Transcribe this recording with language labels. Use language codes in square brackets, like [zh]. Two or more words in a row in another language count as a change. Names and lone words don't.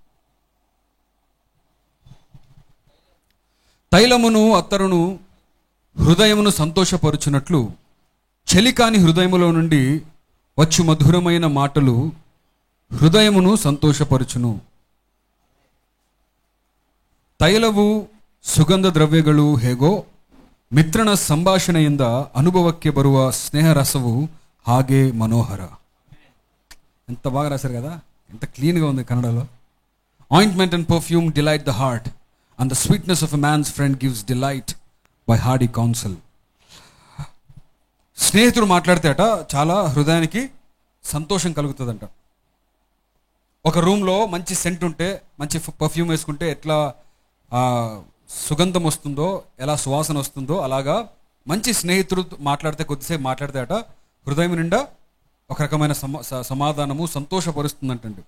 [te] తైలమును అత్తరును హృదయమును సంతోషపరుచున్నట్లు చెలికాని హృదయములో నుండి వచ్చు మధురమైన మాటలు హృదయమును ಸಂತೋಷಪರುಚುನು. [kn] ತೈಲವು ಸುಗಂಧ ದ್ರವ್ಯಗಳು ಹೇಗೋ ಮಿತ್ರನ ಸಂಭಾಷಣೆಯಿಂದ ಅನುಭವಕ್ಕೆ ಬರುವ ಸ್ನೇಹ ರಸವು ಹಾಗೆ మనోహర. [te] ఎంత బాగా రాశారు కదా, ఎంత క్లీన్గా ఉంది కన్నడలో. [en] ointment and perfume delight the heart and the sweetness of a man's friend gives delight by hardy council. [te] స్నేహితుడు మాట్లాడితే అట చాలా హృదయానికి సంతోషం కలుగుతుందంట. ఒక రూమ్లో మంచి సెంట్ ఉంటే, మంచి పర్ఫ్యూమ్ వేసుకుంటే ఎట్లా సుగంధం వస్తుందో, ఎలా సువాసన వస్తుందో, అలాగా మంచి స్నేహితుడు మాట్లాడితే, కొద్దిసేపు మాట్లాడితే అట హృదయం నిండా ఒక రకమైన సమాధానము, సంతోషపరుస్తుందంటండి.